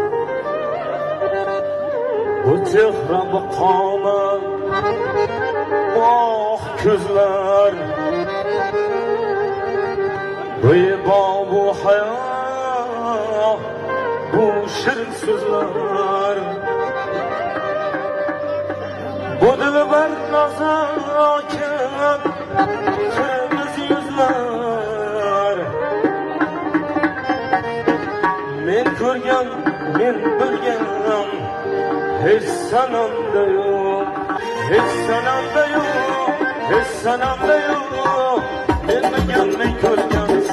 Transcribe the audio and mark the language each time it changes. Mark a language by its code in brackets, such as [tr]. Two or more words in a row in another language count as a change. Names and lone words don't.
[uz] Bu chehra muqomi oh ko'zlar bu hayot bu shirin so'zlar bu dilbar nazokat [tr] kırmızı yüzler [uz] men ko'rgan men bilgan [tr] hiç sanamda yok hiç sanamda yok hiç sanamda yok [uz] men bilgan men ko'rgan